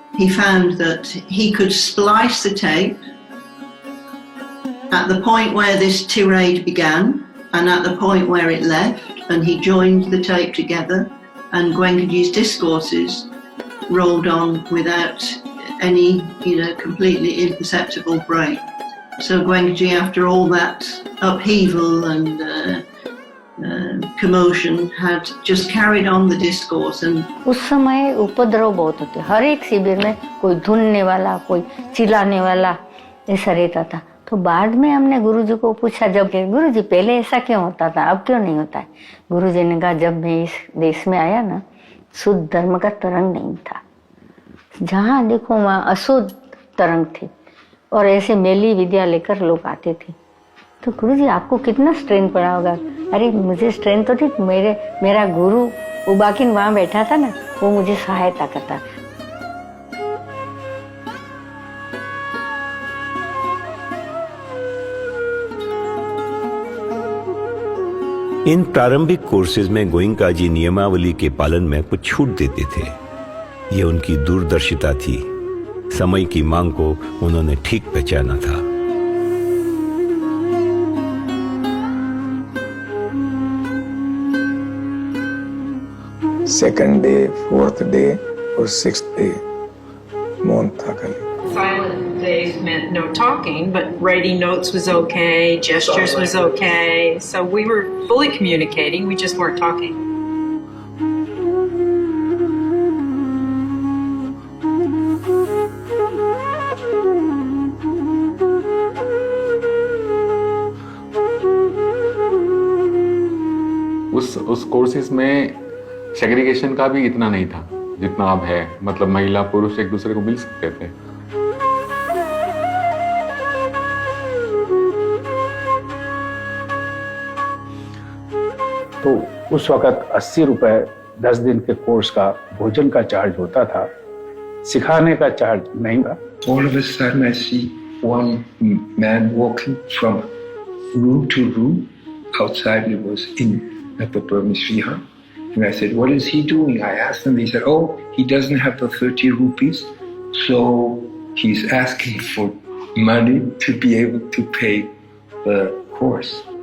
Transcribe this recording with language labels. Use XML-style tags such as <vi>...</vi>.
<en>He found that he could splice the tape at the point where this tirade began and at the point where it left, and he joined the tape together, and Goenkaji's discourses rolled on without any, completely imperceptible break. So Goenkaji, after all that upheaval and commotion, had just carried on the discourse. And</en> <hi>उस समय उपद्रव बहुत होते, हर एक शिविर में कोई धुनने वाला, कोई चिल्लाने वाला, ऐसा रहता था। तो बाद में हमने गुरुजी को पूछा, जब गुरुजी पहले ऐसा क्यों होता था, अब क्यों नहीं होता है? गुरुजी ने कहा, जब मैं इस देश में आया ना, शुद्ध धर्म का तरंग नहीं था, जहाँ देखो वहाँ अशुद्ध तरंग थी, और ऐसे मेली विद्या लेकर लोग आते थे। तो गुरुजी आपको कितना स्ट्रेन पड़ा होगा? अरे मुझे स्ट्रेन तो थी, मेरा गुरु उबाकिन वहाँ बैठा था ना, वो मुझे सहायता करता। इन प्रारंभिक कोर्सेज में गोइंका जी नियमावली के पालन में कुछ छूट देते थे। ये उनकी दूरदर्शिता थी, समय की मांग को उन्होंने ठीक पहचाना था।</hi> <en>Second day, 4th day or 6th day,</en> <hi>मौन था खाली।</hi> <en>Silent days meant no talking, but writing notes was okay, gestures was okay. So we were fully communicating, we just weren't talking.</en> <hi>उस कोर्सेज में सेग्रीगेशन का भी इतना नहीं था जितना अब है, मतलब महिला पुरुष एक दूसरे को मिल सकते थे। तो उस वक्त 80 रुपए 10 दिन के कोर्स का भोजन का चार्ज होता था, सिखाने का चार्ज नहीं था।</hi> <en>All of a sudden I see one man walking from room to room. Outside it was in the Paramisriha. And I said, what is he doing? I asked him. He said, oh, he doesn't have the 30 rupees, so he's asking for money to be able to pay the course.</en>